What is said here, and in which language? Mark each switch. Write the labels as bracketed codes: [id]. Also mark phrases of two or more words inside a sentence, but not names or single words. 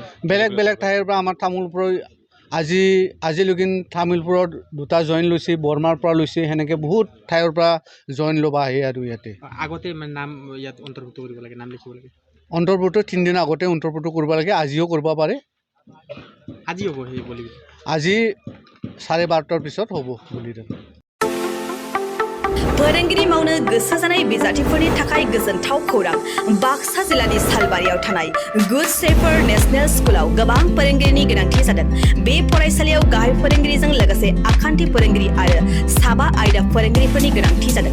[as] বেলেগ বেলেগ ঠাইৰ পৰা আমাৰ তামোলপুৰৰ আজিলৈকে তামোলপুৰত দুটা জইন লৈছে, বৰমাৰ পৰা লৈছে, সেনেকৈ বহুত ঠাইৰ পৰা জইন ল'ব আহে। আৰু ইয়াতে আগতে নাম ইয়াত অন্তৰ্ভুক্ত কৰিব লাগে, নাম লিখিব লাগে। অন্তৰ্ভুক্ত 3 দিন আগতে অন্তৰ্ভুক্ত কৰিব লাগে। আজিও কৰিব পাৰে। আজি হ'ব সেই বলি? আজি 12:30 পিছত হ'ব বলিদান। [brx] फोरोंगिरि मावनो गोसो जानाय बिजाथिफोरनि थाखाय गोजोनथाव खौरां। बाक्सा जिल्लानि सालबारियाव थानाय गुड शेफार नेशनेल स्कुलाव गोबां फोरोंगिरिनि गोनांथि जादों। बे फरायसालियाव गाहाय फोरोंगिरिजों लोगोसे आखान्थि फोरोंगिरि आरो साबा आयदा फोरोंगिरिफोरनि गोनांथि जादों।